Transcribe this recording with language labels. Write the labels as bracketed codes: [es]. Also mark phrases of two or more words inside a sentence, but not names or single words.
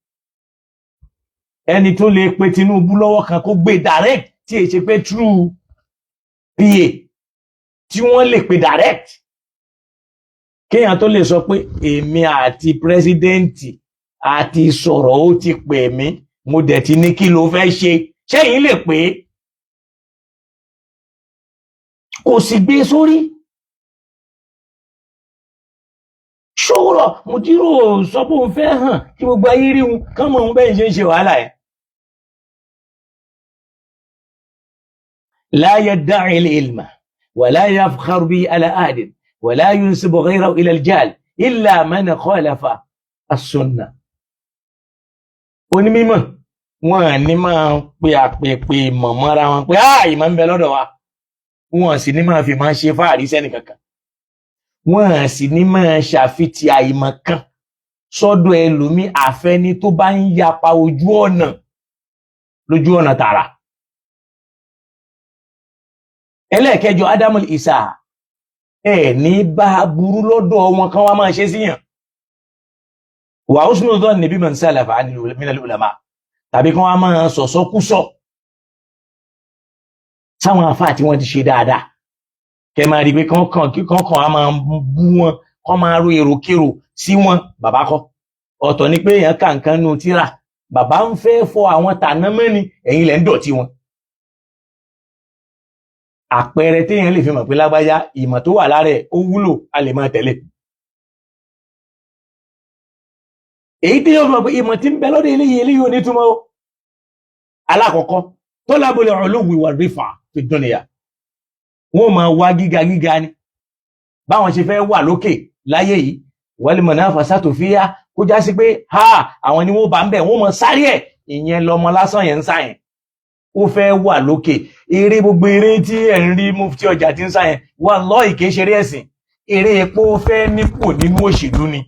[yo] ẹni tó lè pe Tinubu lọ́wọ́ kan kó gbé direct, tí è ṣe pé [en] true PA [yo] tí wọ́n lè pe direct, kéèyàn tó lè sọ pé èmi àti pírẹsidẹ́ǹtì àti sọ̀rọ̀ ó ti pè mí mo dẹ̀ ti ní kí ló fẹ́ ṣe, ṣẹ́yìn lè pé kò sì gbé sórí. ṣòro mùdírù sọ pé òun fẹ́ hàn kí gbogbo ayé rí wọn kán mọ̀ òun bẹ́ẹ̀ ṣe ń ṣe wàhálà ẹ̀. [ar] لا يدعي العلم ولا يفخر به على أحد ولا ينسب غيره إلى الجهل إلا من خالف السنة. [yo] onímọ̀ wọn ní máa pe àpèpè mọ̀mọ́ra wọn pé ìmọ̀ ń bẹ lọ́dọ̀ wa, wọn sì ní máa fi máa ṣe fáàrí sẹ́nì kankan, wọn sì ní máa ṣàfitì àìmọ̀ kan sọ́dọ̀ ẹlòmí àfẹ́ni tó bá ń yapa lójú ọ̀nà tààrà. ẹlẹ́ẹ̀kẹjọ [ar] adamul isa, [yo] ní bá burú lọ́dọ̀ wọn kan wá máa ṣe síyàn. [ar] وحسن الظن بمن سلف من العلماء, [yo] tàbí kan wá máa sọ̀sọ́kúsọ̀ sáwọn àfáà tí wọ́n ti ṣe dáadáa. kẹ máa rí pé kọ́kàn á máa bú wọn, kọ́ máa ro èròkérò sí wọn. bàbá kọ́ ọ̀tọ̀ ni pé èèyàn kà nǹkan nù tíra, bàbá ń fẹ́ fọ àwọn tàná mẹ́ni, ẹ̀yin lẹ́ ń dọ̀tí wọn. àpẹẹrẹ téèyàn lè fi mọ̀ pé lágbájá ìmọ̀ tó wà lára ẹ̀ ó wúlò, a lè máa tẹ̀lé. èyí tí yóò mọ̀ pé ìmọ̀ tí ń bẹ lọ́dọ̀ eléyìí ò ní túmọ̀ o. [ar] alákọ̀ọ́kọ́ طلب العلو والرفعة في الدنيا, [yo] wọ́n máa wá gíga ni báwọn ṣe fẹ́ wà lókè láyé yìí. [ar] والمنافسة فيها, [yo] kó já sí pé àwọn ni wọ́n bá ń bẹ̀, wọ́n mọ̀ sáré ẹ̀. ìyẹn lọmọ lásán yẹn ń sá yẹn, ó fẹ́ wà lókè. eré gbogbo eré tí ẹ̀ ń rí mufti ọjà tí ń sá yẹn wallahi kìí ṣeré ẹ̀sìn, eré epo fẹ́ nípò nínú òṣèlú ni.